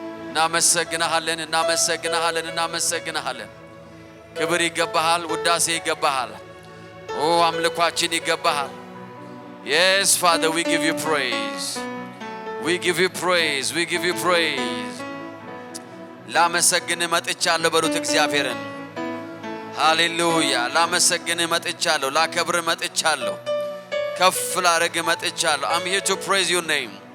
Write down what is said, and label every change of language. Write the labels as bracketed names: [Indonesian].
[Amharic] እናመሰግንሃለን፣ እናመሰግንሃለን፣ እናመሰግንሃለን። ክብር ይገባሃል፣ ውዳሴ ይገባሃል። ኦ አምልኳችን ይገባሃል። [English] Yes Father, we give you praise. We give you praise, we give you praise. [Amharic] ላመሰግን መጥቻለሁ በሉት እግዚአብሔርን። ሃሌሉያ። ላመሰግን መጥቻለሁ፣ ላከብር መጥቻለሁ፣ ከፍ ላደርግ መጥቻለሁ። [English] I'm here to praise your name.